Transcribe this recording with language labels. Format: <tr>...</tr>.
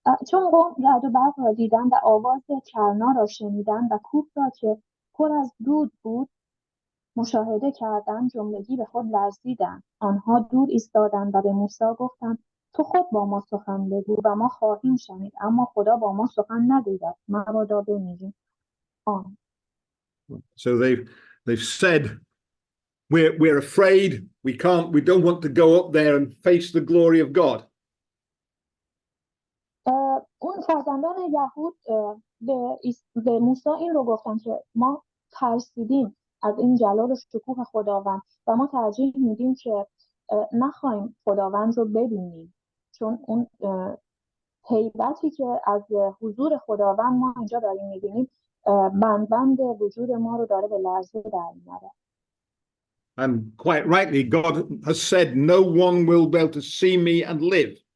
<fa>چون قوم رعد و برق را دیدند و آواز کرنا را شنیدند و کوه را که پر از دود بود مشاهده کردند جملگی به خود لرزیدند. آنها دور ایستادند و به موسی گفتند تو خود با ما سخن بگو و ما خواهیم شنید، اما خدا با ما سخن نگوید مبادا بمیریم.</fa> <en>So they've said we're afraid, we don't want to go up there and face the glory of God.</en> <fa>اون فرزندان یهود به موسی این رو گفتن که ما ترسیدیم از این جلال و شکوه خداوند و ما ترجیح میدیم که نخواهیم خداوند رو ببینیم، چون اون هیبتی که از حضور خداوند ما اینجا داریم میبینیم بند وجود ما رو داره به لرزه در میاره.</fa> <en>And quite rightly, God has said, no one will be able to see me and live.</en>